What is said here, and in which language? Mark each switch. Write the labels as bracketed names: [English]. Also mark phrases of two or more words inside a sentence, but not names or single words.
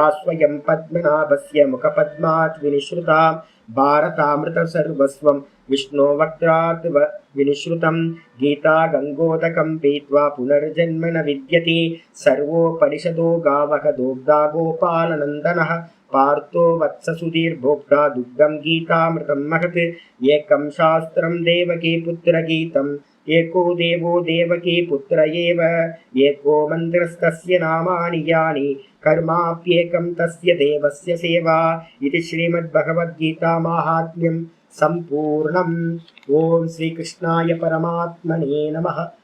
[Sanskrit] स्वयं पद्मनाभस्य मुखपद्मात् विनिसृता भारतामृत सर्वस्वम् विष्णो वक्त्रात् विनिसृतम् गीता गङ्गोदकम् पीत्वा पुनर्जन्म न विद्यते सर्वोपनिषदो गावः दोग्धा गोपालनन्दनः पार्थो वत्सः सुधीर्भोक्ता दुग्धं गीतामृतं महत् एकं शास्त्रं देवकी पुत्र गीतम् एको देवो देवकी पुत्र एव एको मन्त्रस्तस्य नामानि यानि कर्माप्येकं तस्य देवस्य सेवा इति श्रीमद्भगवद्गीता माहात्म्यं सम्पूर्णम्। ओम श्रीकृष्णाय परमात्मने नमः।